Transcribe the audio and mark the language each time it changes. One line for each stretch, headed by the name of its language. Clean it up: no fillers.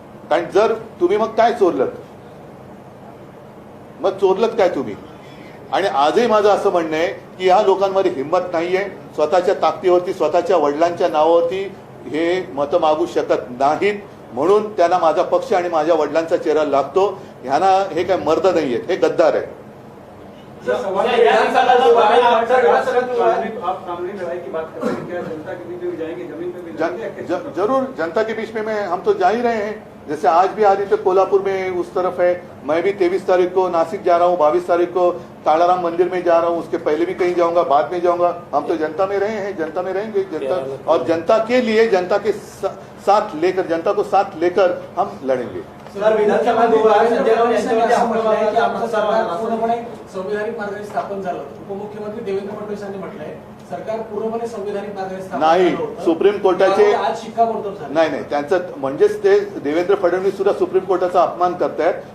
Marathi: कारण जर तुम्ही मग काय चोरलत काय तुम्ही. आणि आजही माझं असं म्हणणं आहे की ह्या लोकांमध्ये हिंमत नाहीये, स्वतःच्या ताकदीवरती, स्वतःच्या वडिलांच्या नावावरती हे मतं मागू शकत नाहीत. म्हणून त्यांना माझा पक्ष आणि माझ्या वडिलांचा चेहरा लागतो. ह्यांना हे काय मर्द नाहीयेत, हे गद्दार आहे.
Hindi: आप कानूनी लड़ाई की बात कर रहे हैं, क्या जनता के बीच में जाएंगे, जमीन पे भी जाएंगे? जरूर जनता के बीच में हम तो जा ही रहे हैं. जैसे आज भी आदित्य कोल्हापुर में उस तरफ है, मैं भी 23 तारीख को नासिक जा रहा हूँ, 22 तारीख को कालाराम मंदिर में जा रहा हूँ, उसके पहले भी कहीं जाऊंगा, बाद में जाऊंगा. हम तो जनता में रहे हैं, जनता में रहेंगे. जनता और जनता के लिए, जनता के साथ लेकर, जनता को साथ लेकर हम लड़ेंगे.
Marathi: सर, विधानसभा संजय राऊत यांच्यावरती आरोप आहे की आमचं सरकार पूर्णपणे संविधानिक मार्गाने स्थापन झालं. उपमुख्यमंत्री देवेंद्र फडणवीस यांनी म्हटलंय सरकार पूर्णपणे संविधानिक मार्गाने स्थापन नाही. सुप्रीम कोर्टाचे आज शिक्कामोर्तब झालं. नाही, त्यांचं म्हणजेच ते देवेंद्र फडणवीस सुद्धा सुप्रीम कोर्टाचा अपमान करतायत.